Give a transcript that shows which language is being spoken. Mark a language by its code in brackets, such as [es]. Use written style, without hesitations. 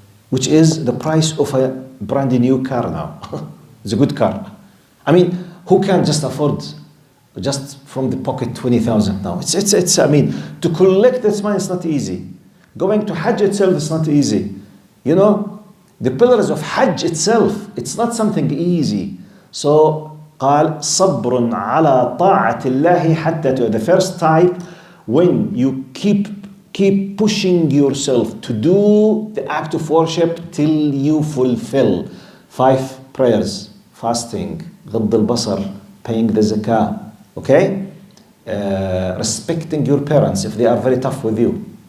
[en] Which is the price of a brand new car now. It's a good car. I mean, who can just afford just from the pocket 20,000 now? It's I mean, to collect this money is not easy. Going to Hajj itself is not easy. You know, the pillars of Hajj itself, it's not something easy. So, [ar] قال صبر على طاعة الله حتى. [en] The first type, when you keep pushing yourself to do the act of worship till you fulfill 5 prayers, fasting, [ar] غض البصر, [en] paying the zakah, okay? Respecting your parents if they are very tough with you.